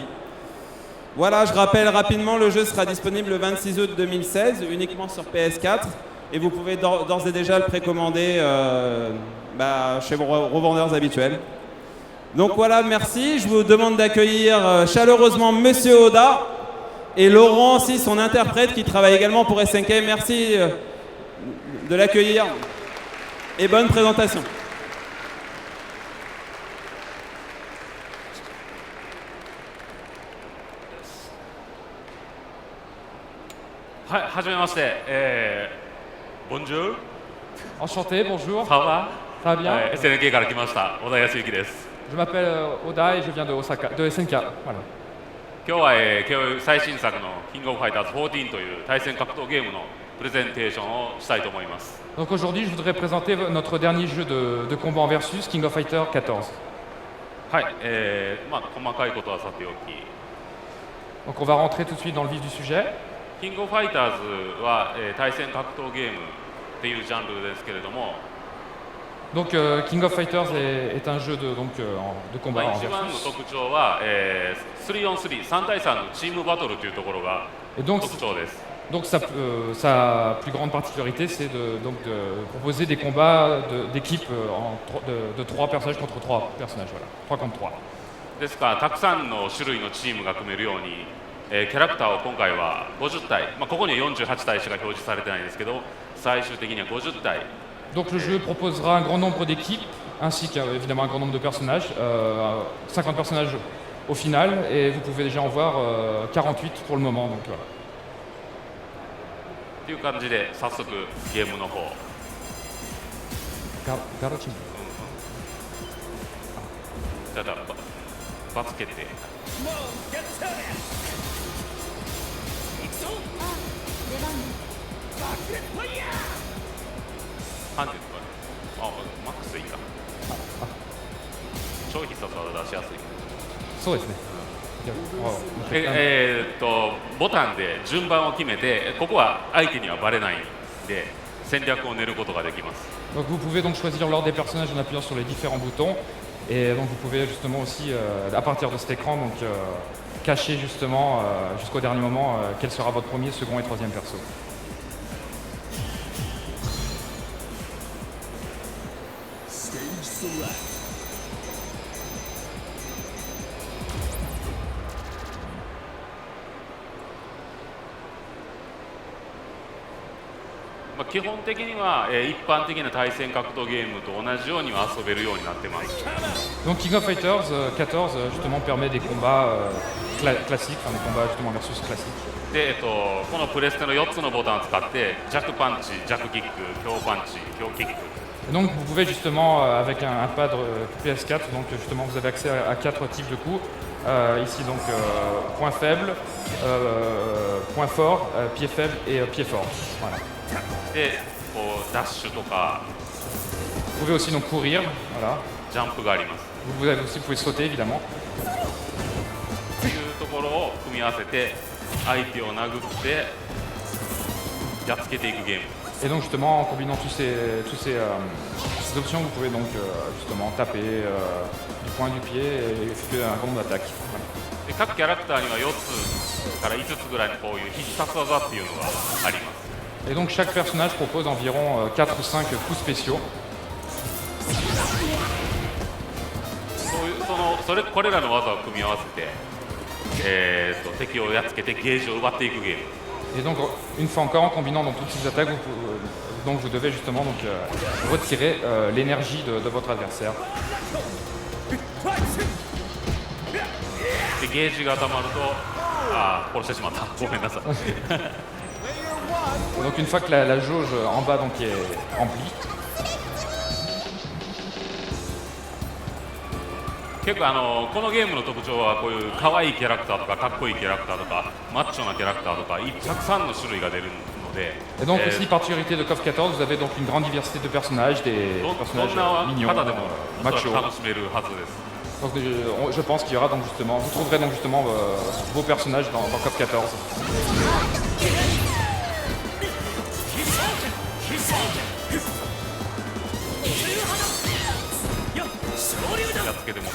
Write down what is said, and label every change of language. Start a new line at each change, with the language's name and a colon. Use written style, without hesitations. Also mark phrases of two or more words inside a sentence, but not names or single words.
French: Voilà, je rappelle rapidement, le jeu sera disponible le 26 août 2016, uniquement sur PS4, et vous pouvez d'ores et déjà le précommander chez vos revendeurs habituels. Donc voilà, merci, je vous demande d'accueillir chaleureusement Monsieur Oda, et Laurent aussi, son interprète, qui travaille également pour SNK. Merci de l'accueillir et bonne présentation.
Japanese: はい、はじめまして、Bonjour,
French: Enchanté, bonjour. ça va? Ça va bien?
Japanese: SNK から来ました小田康之です。
French: Je m'appelle Oda et je viens de Osaka, de SNK. Voilà.
Japanese: 今日は、今日最新作の King of Fighters 14という対戦格闘ゲームのプレゼンテーションをしたいと思います。
French: Donc aujourd'hui, je voudrais présenter notre dernier jeu de combat en versus, King of Fighters 14.
Japanese: はい、細かいことはさておき、
French: Donc on va rentrer tout de suite dans le vif du sujet.
Japanese: King of Fighters は、対戦格闘ゲームっていうジャンルですけれども、
French: Donc King of Fighters est un jeu de combat en
Japanese: 一番の
French: versus.
Japanese: 特徴は、3on3、3対3のチームバトルというところが
French: Et donc,
Japanese: 特徴です。
French: sa plus grande particularité, c'est de proposer des combats d'équipe de 3 personnages contre 3 personnages. Voilà. 3 contre 3.
Japanese: ですからたくさんの種類のチームが組めるように、キャラクターを今回は50体、ここには48体しか表示されてないんですけど、最終的には50体。
French: Donc le jeu proposera un grand nombre d'équipes, ainsi qu'évidemment un grand nombre de personnages, 50 personnages au final, et vous pouvez déjà en voir 48 pour le moment. Donc, voilà.
Japanese: という感じで早速ゲームの方。 Garotin. じゃあ罰決定。ハンデとか、マックスでいいか。超必殺技出しやすい。そうですね。ボタンで順番を決めて、ここは相手にはバレないんで戦略を練ることができます。
French: Donc vous pouvez donc choisir l'ordre des personnages en appuyant sur les différents boutons, et donc vous pouvez justement aussi, à partir de cet écran, donc cacher justement jusqu'au dernier moment quel sera votre premier, second et troisième perso.
English: Stage select.
Japanese: 基本的には、一般的な対戦格闘ゲームと同じようには遊べるようになってます。
French: Donc King of Fighters 14 justement permet des combats classiques, enfin des combats justement versus classiques.
Japanese: で、このプレステの4つのボタンを使って弱パンチ、弱キック、強パンチ、強キック
French: Et donc vous pouvez justement, avec un pad PS4, donc justement vous avez accès à 4 types de coups. Ici donc point faible, point fort, pied faible et pied fort. Voilà.
Japanese: でこうダッシュとか
French: Vous pouvez aussi donc courir, voilà.
Japanese: ジャンプがあります
French: Vous pouvez sauter évidemment.
Japanese: というところを組み合わせて相手を殴ってやっつけていくゲーム
French: Et donc justement en combinant ces options, vous pouvez donc justement taper du poing du pied et effectuer un grand nombre d'attaques. Voilà.
Japanese: で各キャラクターには4つから5つぐらいのこういう必殺技っていうのがあります
French: Et donc chaque personnage propose environ 4 ou 5 coups spéciaux.
Japanese: これらの技を組み合わせて、敵をやっつけてゲージを奪っていくゲーム
French: Et donc une fois encore en combinant donc, toutes ces attaques, vous devez justement donc, retirer l'énergie de votre adversaire.
Japanese: でゲージが溜まると殺してしまったごめんなさい
French: Et donc une fois que la jauge en bas donc, est remplie,
Japanese: 結構このゲームの特徴はこういう可愛いキャラクターとかかっこいいキャラクターとかマッチョなキャラクターとかたくさんの種類が出るので
French: et donc aussi particularité de KOF 14, vous avez donc une grande diversité de personnages, des
Japanese: どん
French: personnages
Japanese: な
French: mignons,
Japanese: 方でもおそら
French: machos.
Japanese: く楽しめるはずです
French: Donc je pense qu'il y aura donc justement, vous trouverez donc justement vos personnages dans KOF 14.
Japanese: やっつけてもね